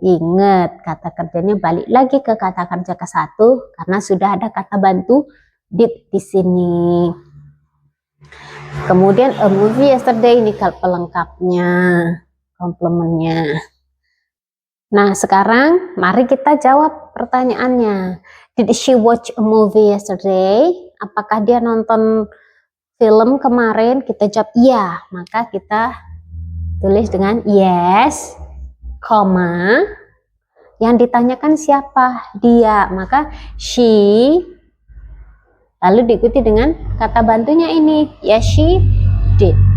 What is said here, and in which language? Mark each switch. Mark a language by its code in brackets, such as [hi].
[id] Ingat, kata kerjanya balik lagi ke kata kerja ke satu karena sudah ada kata bantu did di sini. Kemudian [en] a movie yesterday, [id] ini pelengkapnya, komplemennya. Nah, sekarang mari kita jawab pertanyaannya. [en] Did she watch a movie yesterday? [id] Apakah dia nonton film kemarin? Kita jawab iya, maka kita tulis dengan yes, koma. Yang ditanyakan siapa? Dia, maka she. Lalu diikuti dengan kata bantunya ini, [en] yes she did.